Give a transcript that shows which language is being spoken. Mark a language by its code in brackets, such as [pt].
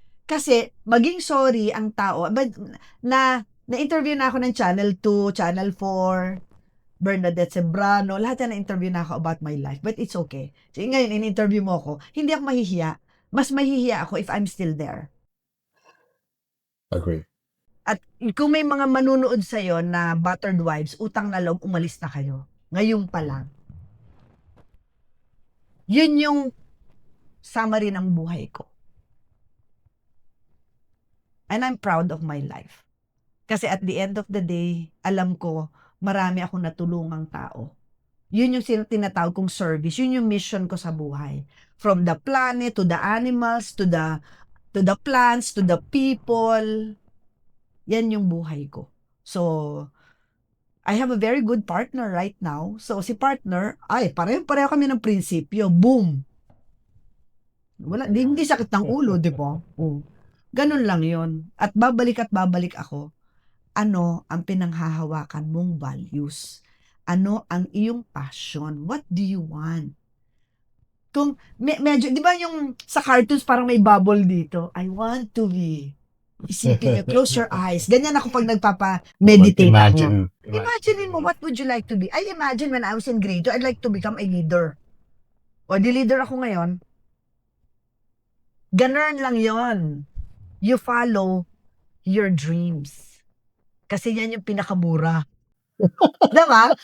[tl] Kasi, maging sorry ang tao. But, na-interview na ako ng Channel 2, Channel 4, Bernadette Sembrano, lahat yan na-interview na ako [en] about my life. But it's okay. [tl] So, ngayon, in-interview mo ako, hindi ako mahihiya. Mas mahihiya ako [en] if I'm still there. Agree. [tl] At kung may mga manunood sa'yo na battered wives, utang na loob, umalis na kayo. Ngayon pa lang. Yun yung summary ng buhay ko. [en] And I'm proud of my life. [tl] Kasi [en] at the end of the day, [tl] alam ko, marami akong natulungang tao. Yun yung tinatawag kong service. Yun yung mission ko sa buhay. [en] From the planet, to the animals, to the plants, to the people. [tl] Yan yung buhay ko. [en] So, I have a very good partner right now. [tl] So, si partner, pareho kami ng prinsipyo. Boom! Wala, hindi sakit ng ulo, di ba? Oh. Ganun lang yon. At babalik ako. Ano ang pinanghahawakan mong values? Ano ang iyong passion? [en] What do you want? [tl] Kung medyo, di ba yung sa cartoons parang may bubble dito? [en] I want to be. [tl] Isipin nyo, [en] close your eyes. [tl] Ganyan ako pag nagpapa-meditate ako. [en] Imagine mo, what would you like to be? I imagine when I was in grade 2, I'd like to become a leader. [tl] O, di leader ako ngayon. Ganun lang yon. [en] You follow your dreams. [tl] Kasi yan yung pinakamura. Diba?